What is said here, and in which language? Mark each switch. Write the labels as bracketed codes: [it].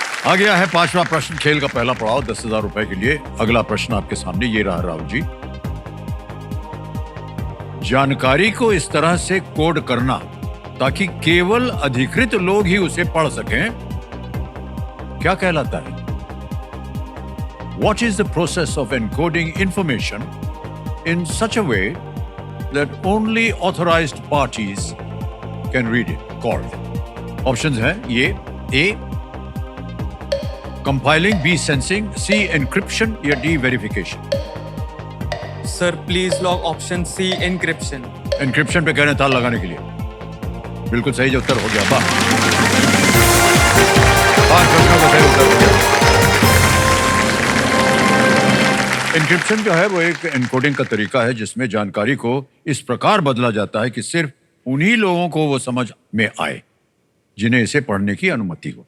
[hi] आ गया है 5वां प्रश्न, खेल का पहला पड़ाव 10,000 रुपए के लिए। अगला प्रश्न आपके सामने ये रहा राहुल जी। जानकारी को इस तरह से कोड करना ताकि केवल अधिकृत लोग ही उसे पढ़ सकें, क्या कहलाता है? [en] What is the process of encoding information in such a way that only authorized parties can read it? Called. Options [hi] हैं ये: [en] A compiling, B sensing, C encryption या D verification. [hi] Sir please log option C, encryption. Encryption पे कह रहे हैं ताला लगाने के लिए। बिल्कुल सही जो उत्तर हो गया। वाह, 5 प्रश्नों का सही उत्तर हो गया। एन्क्रिप्शन जो है वो एक एन्कोडिंग का तरीका है जिसमें जानकारी को इस प्रकार बदला जाता है कि सिर्फ उन्हीं लोगों को वो समझ में आए जिन्हें इसे पढ़ने की अनुमति हो।